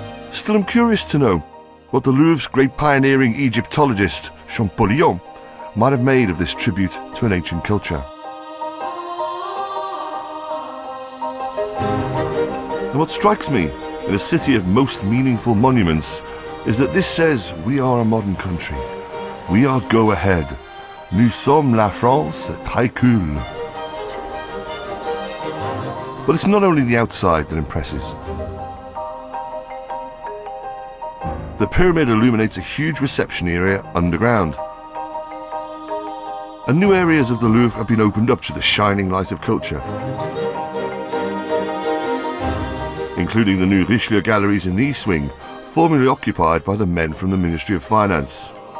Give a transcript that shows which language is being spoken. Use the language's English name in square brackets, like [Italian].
[English] Still, I'm curious to know what the Louvre's great pioneering Egyptologist, Champollion, might have made of this tribute to an ancient culture. And what strikes me in a city of most meaningful monuments is that this says we are a modern country. We are go ahead. [French] Nous sommes la France très cool. [English] But it's not only the outside that impresses. The pyramid illuminates a huge reception area underground. And new areas of the Louvre have been opened up to the shining light of culture, including the new Richelieu galleries in the East Wing, formerly occupied by the men from the Ministry of Finance.